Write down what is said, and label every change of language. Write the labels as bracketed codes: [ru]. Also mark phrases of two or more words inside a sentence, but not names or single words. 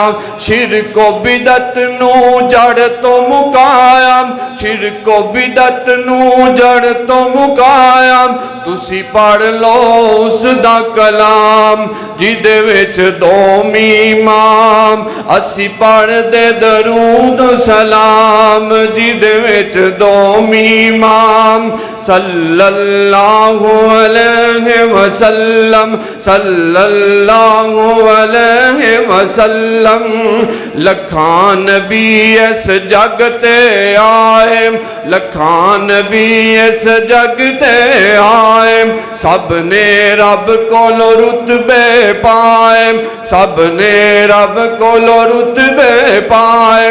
[pa] شرکو بدعت نوں جڑ توں مکایا، شرکو بدعت نوں جڑ توں مکایا. تسی پڑھ لو اس دا کلام، جدے وچ دو میماں اسی پڑھدے درود سلام، جدے وچ دو میماں. [ar] صلى الله عليه وسلم، صلى الله عليه وسلم. [pa] لکھاں نبی اس جگ تے آئے، لکھاں نبی اس جگ تے آئے. سب نے رب کولوں رتبے پائے، سب نے رب کولوں رتبے پائے.